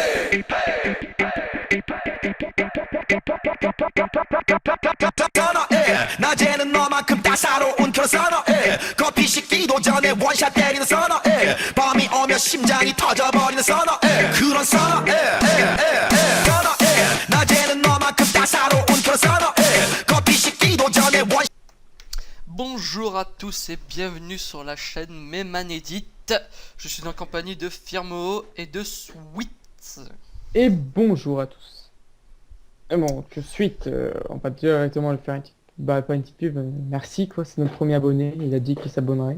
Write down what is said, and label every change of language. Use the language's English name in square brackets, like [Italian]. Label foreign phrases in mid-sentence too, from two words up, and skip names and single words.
[Korean] 낮에는 너만큼 따사로운 그런 선어해 커피 식기도 전에 원샷 때리는 선어해 밤이 오면 심장이 터져버리는 선어해 그런 선어해 선어해 낮에는 너만큼 따사로운 그런 선어해 커피 식기도 전에 원샷. [French] Bonjour à tous et bienvenue sur la chaîne Mémanédite. Je suis en compagnie de Firmoo et de Sweet. Et bonjour à tous. Et bon, que Sweet, on va directement le faire une petite... Bah pas une petite pub, merci quoi, c'est notre premier abonné, il a dit qu'il s'abonnerait.